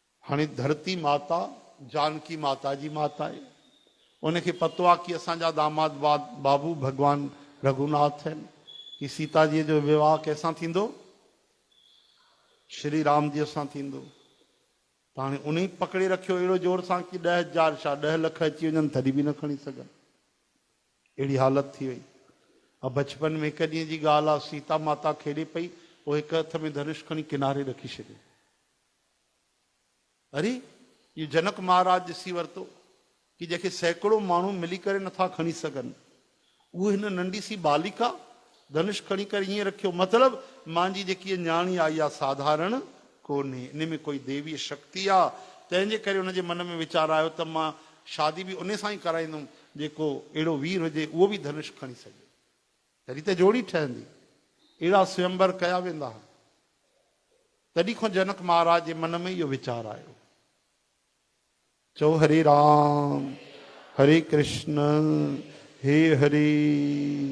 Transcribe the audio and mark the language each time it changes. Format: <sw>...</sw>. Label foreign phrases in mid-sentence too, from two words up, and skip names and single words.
<sd>हाणे धरती माता जानकी माता</sd> <hi>जी माता है, उनके</hi> <sd>पतो आहे कि असांजा दामाद बाबू भगवान रघुनाथ हैं कि सीता जी जो विवाह कैसां थींदो, श्री राम जी सां थींदो। त हाणे उन ई पकड़े रखियो अहिड़ो जोर सां कि 10,000 छा 10 लख अची वञनि तॾहिं बि न खणी सघनि, अहिड़ी हालत थी वई। अब बचपन में हिकु ॾींहं जी ॻाल्हि आहे, सीता माता खेॾे पई, पोइ हिकु हथ में धनुष खणी किनारे रखी छॾियो। अरे इहो जनक महाराज ॾिसी वरितो कि जंहिंखे सैकड़ो माण्हू मिली करे नथा खणी सघनि, उहो हिन नंढी सी बालिका धनुष खणी करे ईअं रखियो। मतिलबु मुंहिंजी जेकी न्याणी आई आहे साधारण कोन्हे, इन में कोई देवीय शक्ति आहे। तंहिंजे करे हुनजे मन में वीचार आयो त मां शादी बि उन सां ई कराईंदुमि जेको अहिड़ो वीर हुजे, उहो बि धनुष खणी सघे, तॾहिं त जोड़ी ठहंदी। अहिड़ा स्वयंवर कया वेंदा। तॾहिं खां जनक महाराज जे मन में इहो वीचार आयो। चओ हरे राम हरे कृष्ण हे हरे।</sd>